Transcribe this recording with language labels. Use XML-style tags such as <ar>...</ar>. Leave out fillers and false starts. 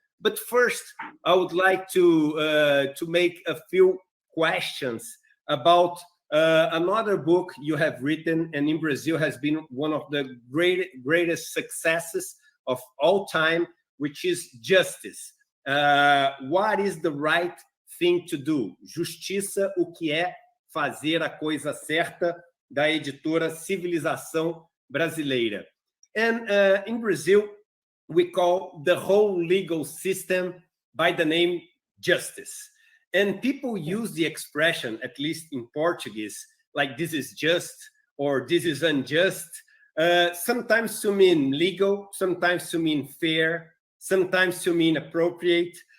<en>But first, I would like to make a few questions about another book you have written, and in Brazil has been one of the greatest successes of all time, which is Justice. What is the right thing to do?</en> <pt>Justiça, o que é fazer a coisa certa, da editora Civilização Brasileira.</pt> <en>And in Brazil, we call the whole legal system by the name justice. And people use the expression, at least in Portuguese, like this is just or this is unjust, sometimes to mean legal, sometimes to mean fair, sometimes to mean appropriate.</en>